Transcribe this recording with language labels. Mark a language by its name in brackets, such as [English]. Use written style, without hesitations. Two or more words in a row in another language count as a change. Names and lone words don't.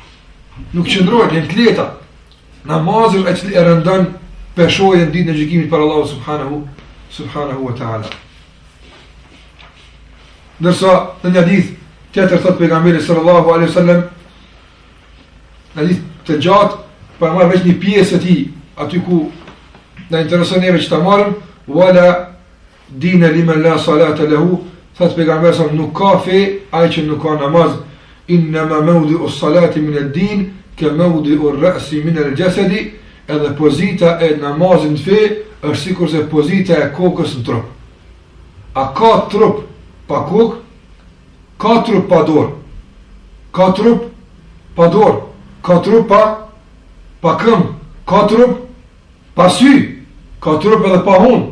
[Albanian] Nuk qëndrojnë, janë të leta. Namazin e cili e rëndon peshojnë ditën e gjykimit për Allahu [Arabic] سبحانه وتعالى. [Albanian] Ndërsa në një hadith tjetër thot pejgamberi [Arabic] صلى الله عليه وسلم, [Albanian] hadith të gjatë, për marrë veç një pjesë e tij, aty ku na intereson neve që ta marrim, [Arabic] ولا دين لمن لا صلاة له, [Albanian] thot pejgamberi sallallahu nuk ka fe ai që nuk ka namaz, [Arabic] إنما موضع الصلاة من الدين كموضع الرأس من الجسد, [Albanian] edhe pozita e namazin në fe është sikur se pozita e kokës në trup. A ka trup pa kokë? Ka trup pa dorë. Ka trup pa dorë. Ka trup pa këmbë. Ka trup pa sy. Ka trup edhe pa hunë.